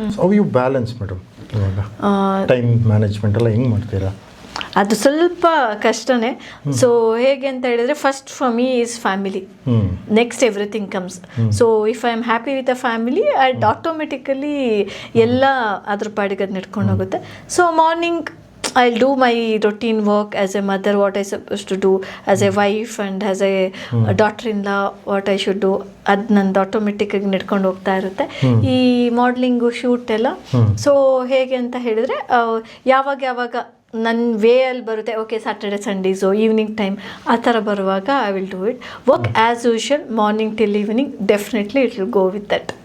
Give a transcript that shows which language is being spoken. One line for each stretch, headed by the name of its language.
English: so you balance
Kannada: madam ಇವಾಗ time management ಎಲ್ಲ ಹೆಂಗೆ ಮಾಡ್ತೀರಾ? ಅದು ಸ್ವಲ್ಪ ಕಷ್ಟನೇ.
English: so
Kannada: ಹೇಗೆ ಅಂತ ಹೇಳಿದ್ರೆ,
English: First for me is family, next everything comes. So if I am happy with a family at automatically
Kannada: ಎಲ್ಲ ಅದ್ರ ಪಾಡಿಗೆ ಅದು ನಡ್ಕೊಂಡು ಹೋಗುತ್ತೆ.
English: So morning I'll do my routine work as a mother, what I supposed to do as a wife and as a daughter-in-law, what I should do.
Kannada: ಅದು ನಂದು ಆಟೋಮೆಟಿಕ್ಕಾಗಿ ನಡ್ಕೊಂಡು ಹೋಗ್ತಾ ಇರುತ್ತೆ. ಈ ಮಾಡಲಿಂಗು ಶೂಟ್ ಎಲ್ಲ ಸೊ ಹೇಗೆ ಅಂತ ಹೇಳಿದರೆ, ಯಾವಾಗ ನನ್ನ ವೇ ಅಲ್ಲಿ ಬರುತ್ತೆ, okay Saturday Sundays evening time ಆ ಥರ ಬರುವಾಗ
English: I will do it. Work as usual morning till evening, definitely it will go with that.